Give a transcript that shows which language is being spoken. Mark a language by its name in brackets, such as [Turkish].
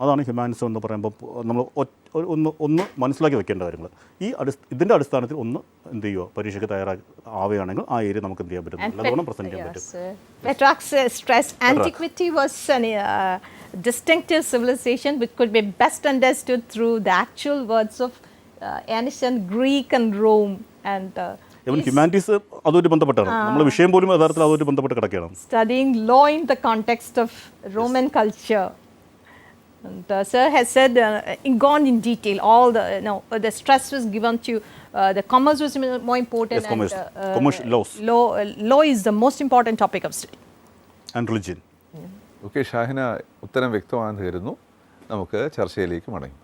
[Malayalam] അതാണ് ഹ്യൂമാനിസം എന്ന് പറയുമ്പോൾ നമ്മൾ ഒന്ന് മനസ്സിലാക്കി വെക്കേണ്ട കാര്യങ്ങൾ. ഇതിൻ്റെ അടിസ്ഥാനത്തിൽ ഒന്ന് എന്ത് ചെയ്യുക, പരീക്ഷയ്ക്ക് ആവുകയാണെങ്കിൽ ആ ഏരിയ നമുക്ക് എന്ത് ചെയ്യാൻ പറ്റും, നല്ലോണം പ്രസൻറ്റ് ചെയ്യാൻ പറ്റും. [English] Petrarch stressed antiquity was a distinctive civilization which could be best understood through the actual words of ancient Greek and Rome. And [Malayalam] humanities അതുമായിട്ട് ബന്ധപ്പെട്ടാണ്, നമ്മുടെ വിഷയം പോലും യഥാർത്ഥത്തിൽ അതുമായിട്ട് ബന്ധപ്പെട്ട് കിടക്കുകയാണ്. [English] Studying law in the context of Roman culture. And Sir has said, gone in detail, all the stress was given to the commerce was more important. Yes, commerce. Commercial laws. Law is the most important topic of study. And religion. [Malayalam] Okay, Shahina ഉത്തരം വ്യക്തമാണെന്ന് കരുതുന്നു. നമുക്ക് ചർച്ചയിലേക്ക് മടങ്ങി.